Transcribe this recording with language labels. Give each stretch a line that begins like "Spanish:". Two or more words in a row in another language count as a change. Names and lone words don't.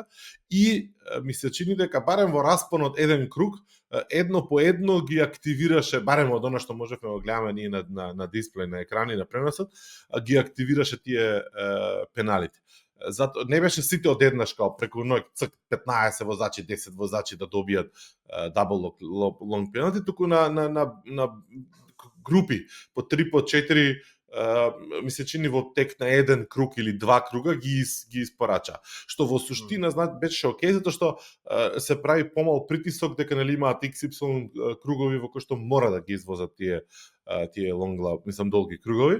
Macedonian: И ми се чини дека барем во распонот еден круг, едно по едно ги активираше, барем од она што можевме да гледаме ние на дисплеј, на екрани, на преносот, ги активираше тие пеналите. Зато не беше сите одеднаш као преку ноќ 15 возачи, 10 возачи да добијат
English: double long penalty,
Macedonian: туку на групи по 3 по 4 ми се чини во тек на еден круг или 2 круга ги испорача. Што во суштина беше окей, затоа што се прави помал притисок дека нели имаат XY кругови во кои што мора да ги извозат тие
English: long lap,
Macedonian: мислам долги кругови.